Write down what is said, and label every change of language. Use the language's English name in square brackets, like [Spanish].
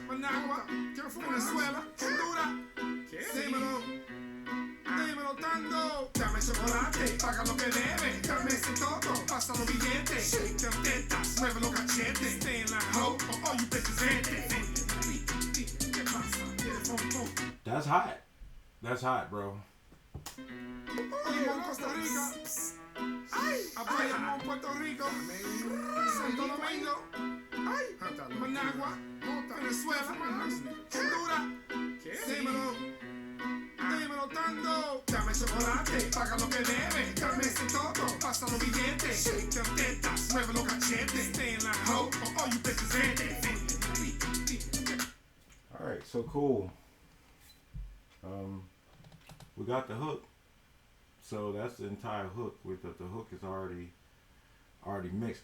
[Spanish] Managua, que fue Venezuela, Honduras. Dímelo, Tango. Dame chocolate, paga lo que debe. Dame ese todo, pasa los billetes. Shake them tetas, mueve los cachetes. [English] Stay in line, ho, all you bitches ready. [Spanish] ¿Qué pasa? [English] That's hot. That's hot, bro. [Spanish] Dímelo, Costa Rica. Apoyamos Puerto Rico. Santo Domingo. Managua, Venezuela, Honduras. Dímelo, Tango. Dame chocolate, paga lo que debe. Dame ese todo, pasa los billetes. Shake them tetas, mueve los cachetes. [English] Stay in line, ho, all you bitches ready. Alright, so cool. We got the hook. So that's the entire hook. With the hook is already mixed.